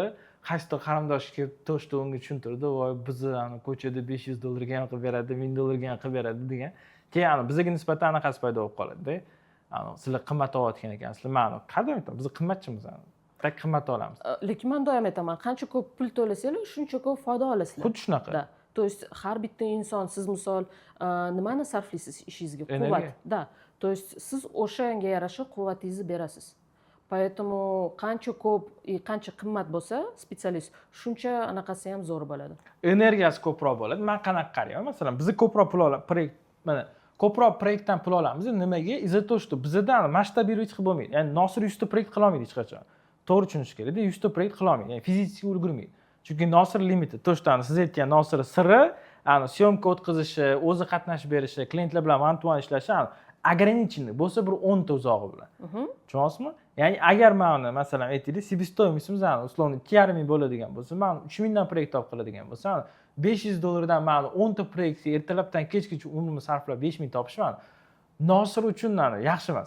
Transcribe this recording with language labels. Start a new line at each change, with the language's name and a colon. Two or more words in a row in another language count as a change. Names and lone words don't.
Uzbek: Qaysi qarindoshga to'shdi, unga tushuntirdi, voy bizni ko'chada $500 ga ham qilib beradi, $1000 ga ham qilib beradi degan. Keyin bizga nisbatan anaqasi paydo bo'lib qoladi-da. Sizlar qimmat olayotgan ekansizlar. Men qadam aytaman, biz qimmatchimiz. Tak qimmat olamiz. Lekin men doim aytaman, qancha ko'p pul to'lasanglar, shuncha ko'p foyda olasizlar. Xuddi shunaqa. Da.
Russian: То есть
Uzbek: har bitta inson siz misol nimani sarflaysiz ishingizga? Quvvat. Da.
Russian: То есть
Uzbek: siz o'shanga yarasha quvvatingizni berasiz. Поэтому qancha ko'p, qancha qimmat bo'lsa specialist, shuncha anaqasi ham zo'r bo'ladi. Energiyasi ko'proq bo'ladi. Men qanaqa qarayman? Masalan, biz ko'proq pul olamiz, proyekt, mana ko'proq proyektdan pul olamiz. Nimaga?
Russian: Из-за того, что
Uzbek: bizda masshtabirovich qilib bo'lmaydi. Ya'ni Nosir 100 ta proyekt qila olmaydi hech qachon. To'g'ri tushunish kerak-da, 100 ta proyekt qila olmaydi. Ya'ni fizически ulgurmaydi. Chunki Nosir limiti, to'shtani siz aytgan Nosir siri, syomka o'tkazishi, o'zi qatnashib berishi, klientlar bilan one-to-one ishlashi ограниченный bo'lsa bir 10 ta uzog'i bilan. Tushunyapsizmi? Ya'ni agar men masalan aytaylik,
Russian: себестоимостimiz условно
Uzbek: 2,5 ming bo'ladigan bo'lsa, men 3 mingdan proyekt olib qiladigan bo'lsam, $500 dan men 10 ta proyektga ertalabdan kechgacha umrimni sarflab 5 ming topishman. Nosir uchun yaxshi emas.